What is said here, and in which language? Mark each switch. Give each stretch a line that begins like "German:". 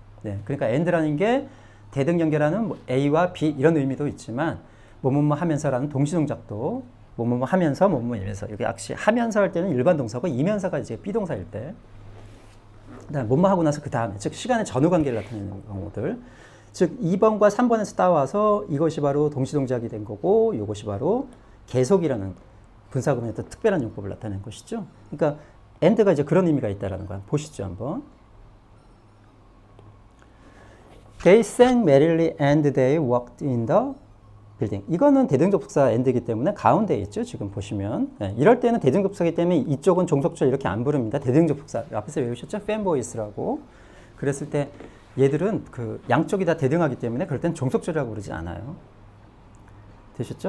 Korean: 네, 그러니까 AND라는 게 대등 연결하는 뭐 A와 B 이런 의미도 있지만 뭐뭐뭐 하면서라는 동시동작도 뭐뭐뭐 하면서 뭐뭐뭐 이면서 여기 역시 하면서 할 때는 일반 동사고 이면서가 이제 비동사일 때 그다음에 뭐뭐 하고 나서 그 다음에 즉 시간의 전후 관계를 나타내는 경우들 즉 2번과 3번에서 따와서 이것이 바로 동시동작이 된 거고 이것이 바로 계속이라는 분사구문의 또 특별한 용법을 나타내는 것이죠. 그러니까 AND가 이제 그런 의미가 있다라는 거 보시죠 한번.
English: They sang merrily and they walked in the building.
Korean: 이거는 대등접속사 AND이기 때문에 가운데에 있죠. 지금 보시면. 네, 이럴 때는 대등접속사이기 때문에 이쪽은 종속절 이렇게 안 부릅니다. 대등접속사. 앞에서 외우셨죠? fanboys라고. 그랬을 때 얘들은 그 양쪽이 다 대등하기 때문에 그럴 땐 종속절이라고 그러지 않아요. 되셨죠?